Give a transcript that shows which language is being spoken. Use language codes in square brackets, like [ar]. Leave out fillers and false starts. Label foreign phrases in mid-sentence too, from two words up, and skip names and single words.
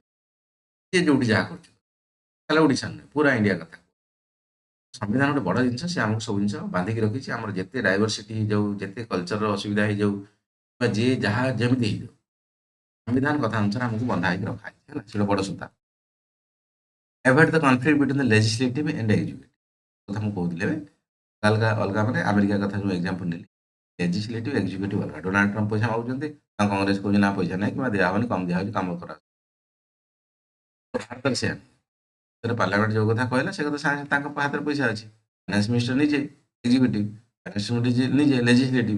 [or] ଯିଏ ଯୋଉଠି ଯାହା କରୁଛୁ ତାହେଲେ ଓଡ଼ିଶା ନୁହେଁ ପୁରା ଇଣ୍ଡିଆ କଥା। ସମ୍ବିଧାନ ଗୋଟେ ବଡ଼ ଜିନିଷ, ସେ ଆମକୁ ସବୁ ଜିନିଷ ବାନ୍ଧିକି ରଖିଛି। ଆମର ଯେତେ ଡାଇଭର୍ସିଟି ହେଇଯାଉ, ଯେତେ କଲଚରର ଅସୁବିଧା ହେଇଯାଉ ବା ଯିଏ ଯାହା ଯେମିତି ହେଇଯାଉ, ସମ୍ବିଧାନ କଥା ଅନୁସାରେ ଆମକୁ ବନ୍ଧା ହେଇକି ରଖା ହେଇଛି ହେଲା। ସେଟା ବଡ଼ ସୂତା। [en] Avoid the conflict between the legislative and executive [or] କଥା ମୁଁ କହୁଥିଲି ଏବେ। ଅଲଗା ଅଲଗା ମାନେ ଆମେରିକା କଥା ଯୋଉ ଏକ୍ସାମ୍ପଲ ନେଲି, [en] legislative executive [or] ଅଲଗା। ଡୋନାଲ୍ଡ ଟ୍ରମ୍ପ ପଇସା ମାଗୁଛନ୍ତି, ତାଙ୍କ କଂଗ୍ରେସ କହୁଛି ନା ପଇସା ନାହିଁ କିମ୍ବା ଦିଆହବନି, କମ୍ ଦିଆହଉଛି, କାମ କରା। ଭାରତରେ ସେୟା ନାହିଁ। ପାର୍ଲାମେଣ୍ଟ ଯୋଉ କଥା କହିଲା ସେ କଥା ସାଙ୍ଗେ ତାଙ୍କ ହାତରେ ପଇସା ଅଛି। [en] finance minister [or] ନିଜେ ଏକ୍ଜିକ୍ୟୁଟିଭ, [en] finance minister [or] ନିଜେ ଲେଜିସ୍ଲେଟିଭ।